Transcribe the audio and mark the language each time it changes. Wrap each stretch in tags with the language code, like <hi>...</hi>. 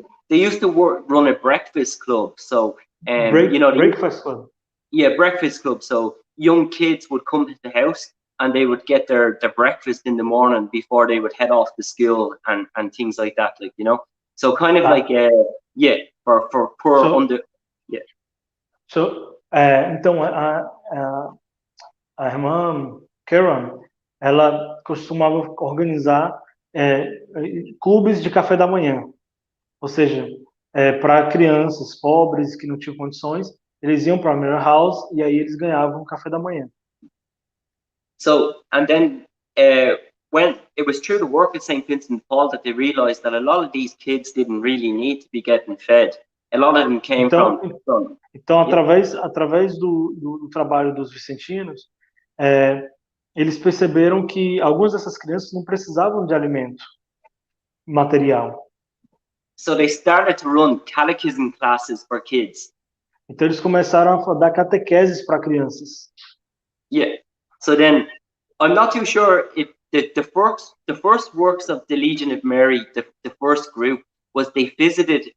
<en>They used to run a breakfast club. So breakfast club. Yeah, breakfast club. So young kids would come to the house and they would get their breakfast in the morning before they would head off to school and things like that, like, you know. So kind of like for poor</en> <pt>So então a irmã Karen, ela costumava organizar clubes de café da manhã, ou seja, para crianças pobres que não tinham condições, eles iam para a Myra House e aí eles ganhavam café da manhã.</pt> <en>So, and then when it was through the work at St. Vincent de Paul that they realized that a lot of these kids didn't really need to be getting fed. A lot of them came</en> <pt>Então, através do trabalho dos vicentinos, eles perceberam que algumas dessas crianças não precisavam de alimento material.</pt> <en>So they started to run catechism classes for kids.</en> <pt>Então eles começaram a dar catequeses para crianças.</pt> <en>Yeah. So then, I'm not too sure if the first works of the Legion of Mary, the first group, was they visited.</en>